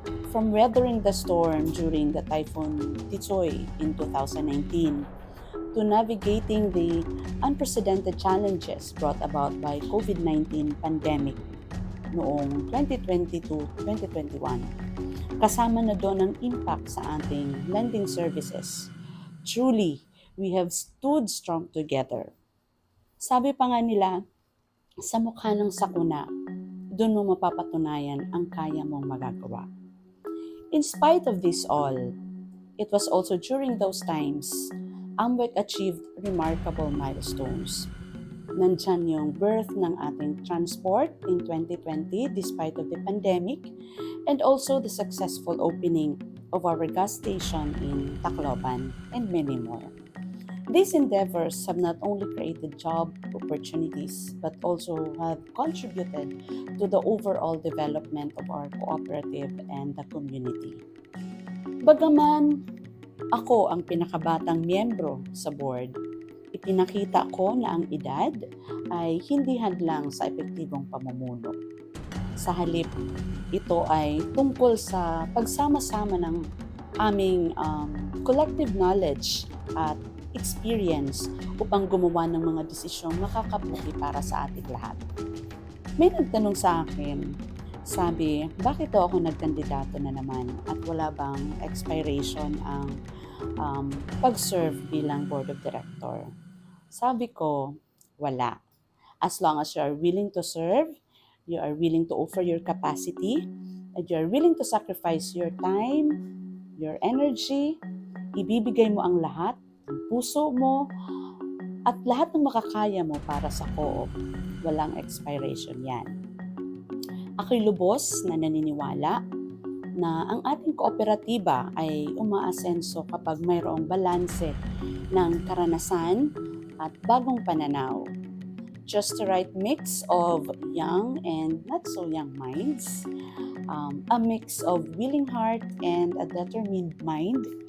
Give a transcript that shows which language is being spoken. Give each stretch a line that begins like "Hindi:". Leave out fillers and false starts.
English: From weathering the storm during the Typhoon Titsoy in 2019, to navigating the unprecedented challenges brought about by COVID-19 pandemic
Filipino: noong
English: 2020-2021.
Filipino: Kasama na doon ang impact sa ating lending services.
English: Truly, we have stood strong together.
Filipino: Sabi pa nga nila, sa mukha ng sakuna, doon mo mapapatunayan ang kaya mong magagawa.
English: In spite of this all, it was also during those times Amwek achieved remarkable milestones.
Filipino: Nandyan yung
English: birth
Filipino: ng ating
English: transport in 2020 despite of the pandemic and also the successful opening of our gas station in Tacloban and many more. These endeavors have not only created job opportunities but also have contributed to the overall development of our cooperative and the community.
Filipino: Bagaman ako ang pinakabatang miyembro sa board, ipinakita ko na ang edad ay hindi hadlang sa epektibong pamumuno. Sa halip, ito ay tungkol sa pagsama-sama ng aming
English: collective knowledge
Filipino: at experience upang gumawa ng mga desisyong makakabuti para sa ating lahat. May nagtanong sa akin, sabi, bakit ako nagkandidato na naman at wala bang expiration ang pag-serve bilang board of director? Sabi ko, wala.
English: As long as you are willing to serve, you are willing to offer your capacity, and you are willing to sacrifice your time, your energy,
Filipino: ibibigay mo ang lahat, ang puso mo, at lahat ng makakaya mo para sa
English: co-op.
Filipino: Walang expiration yan. Ako'y lubos na naniniwala na ang ating kooperatiba ay umaasenso kapag mayroong balanse ng karanasan at bagong pananaw.
English: Just the right mix of young and not so young minds, a mix of willing heart and a determined mind.